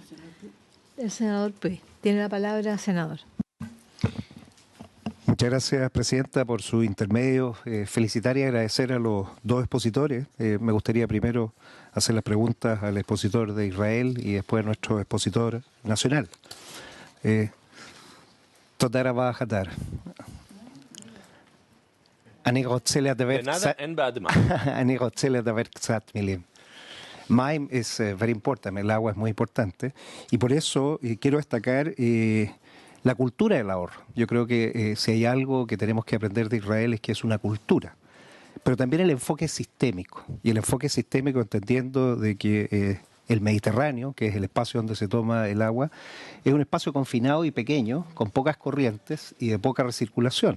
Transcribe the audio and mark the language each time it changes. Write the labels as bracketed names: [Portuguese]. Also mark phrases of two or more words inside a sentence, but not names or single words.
[Spanish] El senador Puy. Tiene la palabra, senador. Muchas gracias, Presidenta, por su intermedio. Felicitar y agradecer a los dos expositores. Me gustaría primero hacer las preguntas al expositor de Israel y después a nuestro expositor nacional. [Hebrew] Todara Bajatar. אני רוצה לדבר קצת מילים. [English] Mayim es very important, [Spanish] el agua es muy importante y por eso quiero destacar la cultura del ahorro. Yo creo que si hay algo que tenemos que aprender de Israel es que es una cultura, pero también el enfoque sistémico, y el enfoque sistémico entendiendo de que el Mediterráneo, que es el espacio donde se toma el agua, es un espacio confinado y pequeño, con pocas corrientes y de poca recirculación.